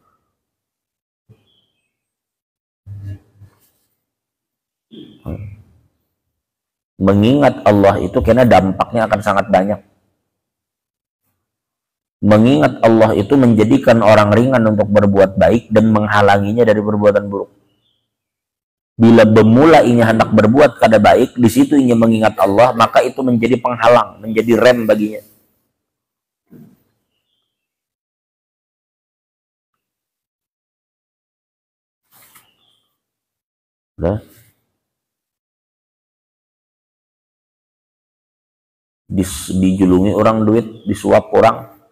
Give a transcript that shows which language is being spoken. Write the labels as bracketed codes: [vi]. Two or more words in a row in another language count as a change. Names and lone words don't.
[id] Mengingat Allah itu karena dampaknya akan sangat banyak. Mengingat Allah itu menjadikan orang ringan untuk berbuat baik dan menghalanginya dari perbuatan buruk. [bjn] Bila bermula inya hendak berbuat kada baik, di situ inya mengingat Allah, maka itu menjadi penghalang, menjadi rem baginya. [id] Udah. [bjn] Dijulungi orang duit, disuap orang.